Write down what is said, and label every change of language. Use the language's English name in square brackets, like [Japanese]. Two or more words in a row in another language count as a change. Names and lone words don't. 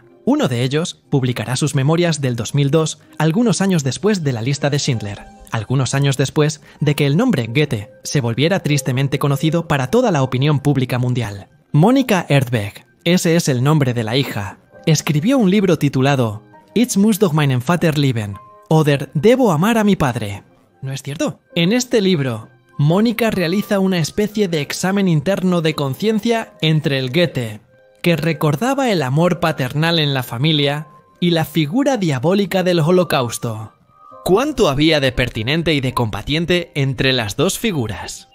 [Spanish] Uno de ellos publicará sus memorias del 2002, algunos años después de la lista de Schindler, algunos años después de que el nombre Goethe se volviera tristemente conocido para toda la opinión pública mundial. Monika Erdbeck, ese es el nombre de la hija, escribió un libro titulado [German] Ich muss doch meinen Vater lieben, [Spanish] oder Debo amar a mi padre. ¿No es cierto? En este libro, Mónica realiza una especie de examen interno de conciencia entre el Goethe, que recordaba el amor paternal en la familia, y la figura diabólica del Holocausto. ¿Cuánto había de pertinente y de combatiente entre las dos figuras?